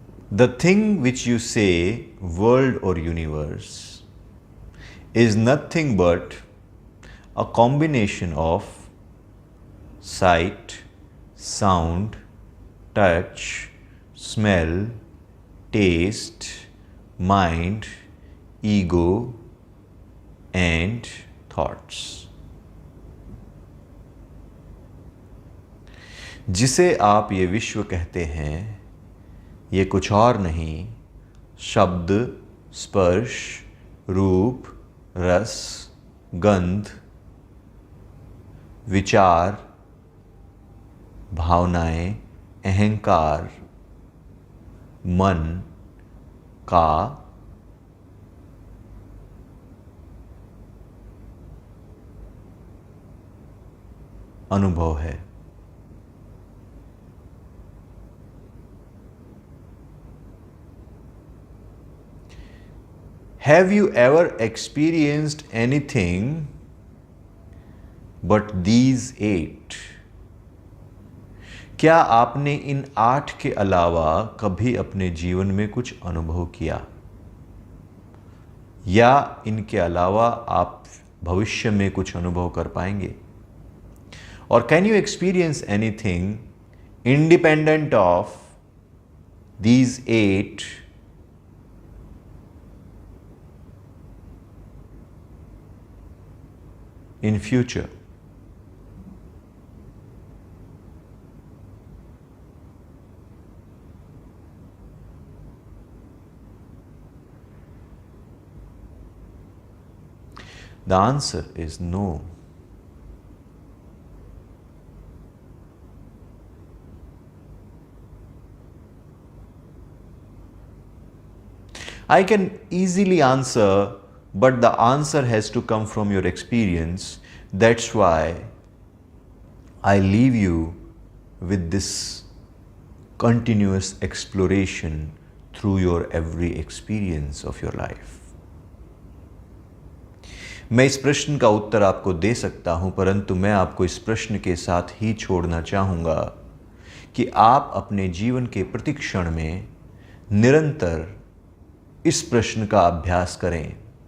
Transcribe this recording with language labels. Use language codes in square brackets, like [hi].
[en] The thing which you say, world or universe, is nothing but a combination of sight, sound, touch, smell, taste, mind, ego, and thoughts. [hi] जिसे आप ये विश्व कहते हैं, ये कुछ और नहीं, शब्द, स्पर्श, रूप, रस, गंध, विचार, भावनाएं, अहंकार, मन का अनुभव है। [en] Have you ever experienced anything but these 8? [hi] क्या आपने इन 8 के अलावा कभी अपने जीवन में कुछ अनुभव किया, या इनके अलावा आप भविष्य में कुछ अनुभव कर पाएंगे? और [en] Can you experience anything independent of these 8 in future? The answer is no. I can easily answer, but the answer has to come from your experience. That's why I leave you with this continuous exploration through your every experience of your life. [hi] मैं इस प्रश्न का उत्तर आपको दे सकता हूं, परंतु मैं आपको इस प्रश्न के साथ ही छोड़ना चाहूँगा कि आप अपने जीवन के प्रति क्षण में निरंतर इस प्रश्न का अभ्यास करें।